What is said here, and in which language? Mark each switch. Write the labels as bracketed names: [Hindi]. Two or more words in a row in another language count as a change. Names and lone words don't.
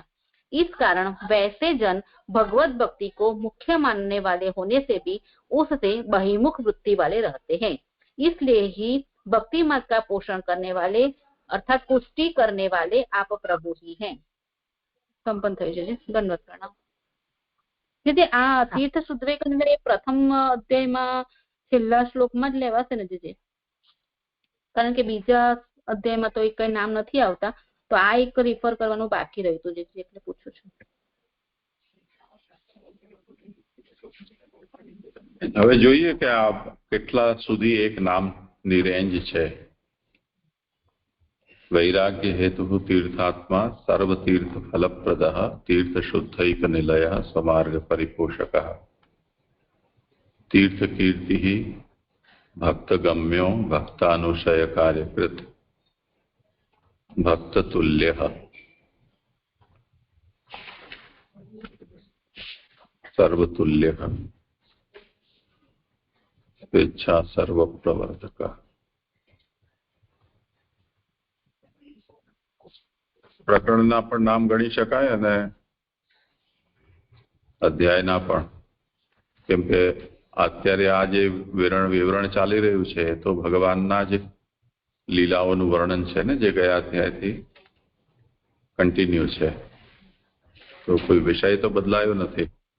[Hindi] इस कारण वैसे जन भगवत भक्ति को मुख्य मानने वाले होने से भी उससे बहिर्मुख वृत्ति वाले रहते हैं। इसलिए ही भक्ति मार्ग का पोषण करने वाले अर्थात पुष्टि करने वाले आप प्रभु ही हैं। [Gujarati] संपन्न થઈ જશે. ધન્યવાદ પ્રણામ. જે આ તીર્થ શુદ્ધવેક એ પ્રથમ અધ્યાયમાં છેલ્લા શ્લોકમાં જ લેવાશે ને જે, કારણ કે બીજા અધ્યાયમાં તો કઈ નામ નથી આવતા, તો આ એક રિફર કરવાનું બાકી રહ્યું હતું, એટલે પૂછું છું. હવે જોઈએ કે આ કેટલા સુધી એક નામની રેન્જ છે. [Sanskrit] वैराग्य हेतु तीर्थात्मा सर्वतीर्थ फलप्रद तीर्थ शुद्धैक निलय स्वमार्ग परिपोषक तीर्थ कीर्ति भक्तगम्यो भक्तानुशय कार्यकृत भक्ततुल्य सर्वतुल्य स्वेच्छा सर्वप्रवर्तक. [Gujarati] પ્રકરણના પણ નામ ગણી શકાય અને અધ્યાયના પણ, કેમ કે અત્યારે આ જે વિવરણ ચાલી રહ્યું છે તો ભગવાનના જ લીલાઓનું વર્ણન છે ને, જે ગયા અધ્યાયથી કન્ટિન્યુ છે, તો કોઈ વિષય તો બદલાયો નથી.